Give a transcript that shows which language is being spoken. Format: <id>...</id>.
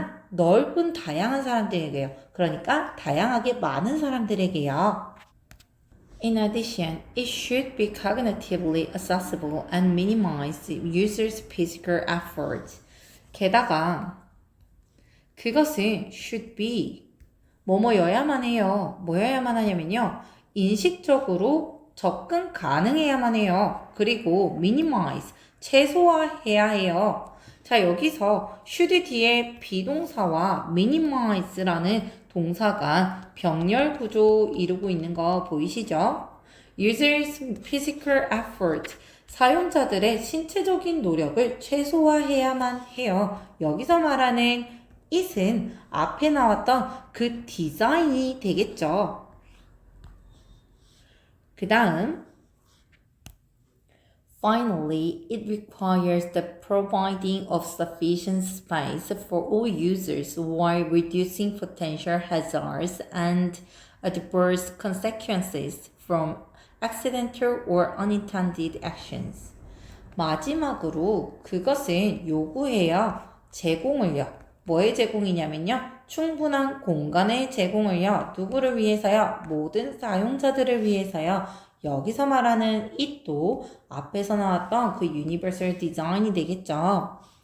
<ko>넓은 다양한 사람들에게요. 그러니까 다양하게 많은 사람들에게요.</ko> <en>In addition, it should be cognitively accessible and minimize users' physical effort.</en> <ko>게다가 그것은</ko> <en>should be</en> <ko>뭐뭐여야만 해요. 뭐여야만 하냐면요. 인식적으로 접근 가능해야만 해요. 그리고 minimize, 최소화해야 해요. 자, 여기서 should 뒤에 비동사와 minimize라는 동사가 병렬 구조 이루고 있는 거 보이시죠?</ko> <en>Users' physical effort,</en> <ko>사용자들의 신체적인 노력을 최소화해야만 해요. 여기서 말하는 it은 앞에 나왔던 그 디자인이 되겠죠. 그 다음</ko> <en>Finally, it requires the providing of sufficient space for all users while reducing potential hazards and adverse consequences from accidental or unintended actions.</en> <ko>마지막으로 그것은 요구해요. 제공을요. 뭐의 제공이냐면요. 충분한 공간의 제공을요. 누구를 위해서요? 모든 사용자들을 위해서요. 여기서 말하는 it도 앞에서 나왔던 그 universal design이 되겠죠.</ko>